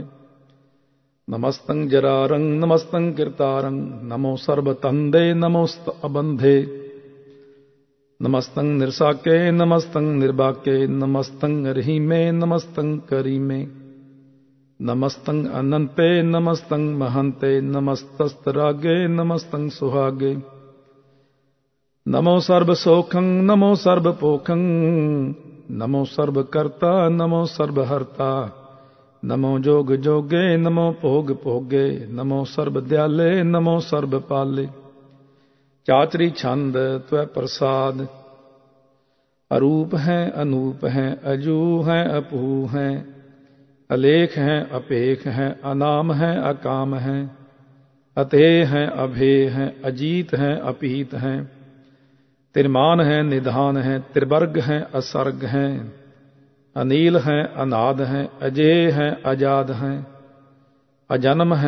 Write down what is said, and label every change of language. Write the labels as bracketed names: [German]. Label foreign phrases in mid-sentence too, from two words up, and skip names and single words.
[Braj] ਨਮਸਤੰ ਜਰਾਰੰ ਨਮਸਤੰ ਕਿਰਤਾਰੰ ਨਮੋ ਸਰਬ ਤੰਦੇ ਨਮੋਸਤ ਅਬੰਧੇ ਨਮਸਤੰ ਨਿਰਸਾਕੇ ਨਮਸਤੰ ਨਿਰਬਾਕੇ ਨਮਸਤੰ ਰਹੀਮੇ ਨਮਸਤੰ ਕਰੀਮੇ ਨਮਸਤੰ ਅਨੰਤੇ ਨਮਸਤੰ ਮਹੰਤੇ ਨਮਸਤਸਤ ਰਾਗੇ ਨਮਸਤੰ ਸੁਹਾਗੇ ਨਮੋ ਸਰਬ ਸੋਖੰ ਨਮੋ ਸਰਬ ਪੋਖੰ नमो सर्वकर्ता नमो सर्वहर्ता, नमो जोग जोगे नमो भोग भोगे, नमो सर्वदयाले नमो सर्वपाले। चाचरी छंद त्वै प्रसाद, अरूप हैं अनूप हैं, अजू हैं अपू हैं, अलेख हैं अपेख हैं, अनाम हैं अकाम हैं, अतेय हैं अभेय हैं, अजीत हैं अपीत हैं, तिरमान हैं निधान हैं, त्रिवर्ग हैं असर्ग हैं, अनील हैं अनाद हैं, अजेय हैं अजाद हैं, अजन्म हैं